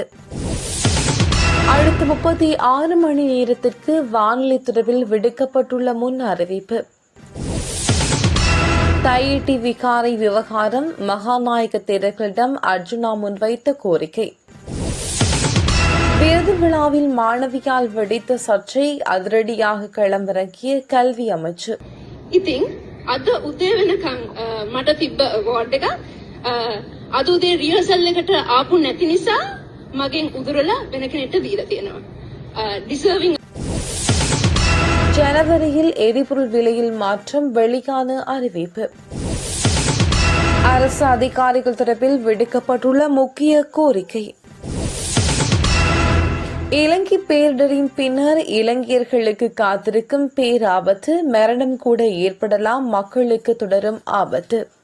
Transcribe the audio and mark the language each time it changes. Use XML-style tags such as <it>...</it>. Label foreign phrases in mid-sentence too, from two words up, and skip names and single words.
<ta>அடுத்த 36 மணி நேரத்திற்கு வானிலை தொடர்பில் விடுக்கப்பட்டுள்ள முன் அறிவிப்பு. தையெட்டி விகாரை விவகாரம் மகாநாயக தேரர்களிடம் அர்ஜுனா முன்வைத்த கோரிக்கை. விருது விழாவில் மாணவியால் வெடித்த சர்ச்சை அதிரடியாக களமிறங்கிய கல்வி அமைச்சு.</ta> <si>ඉතින් අද උදේ වෙනකන් මට තිබ්බ අවෝඩ් එක අද උදේ රිහර්සල් එකට ආපු නැති නිසා මගෙන් උදුරලා වෙන කෙනෙක්ට දීලා තියෙනවා. ඩිසර්විං.</si> <ta>ஜனவரியில் எரிபொருள் விலையில் மாற்றம் வெளியான அறிவிப்பு. அரசு அதிகாரிகள் தொடர்பில் விடுக்கப்பட்டுள்ள முக்கிய கோரிக்கை. இலங்கை பேரிடரின் பின்னர் இலங்கையர்களுக்கு காத்திருக்கும் பேராபத்து, மரணம் கூட ஏற்படலாம், மக்களுக்கு தொடரும் ஆபத்து.</ta>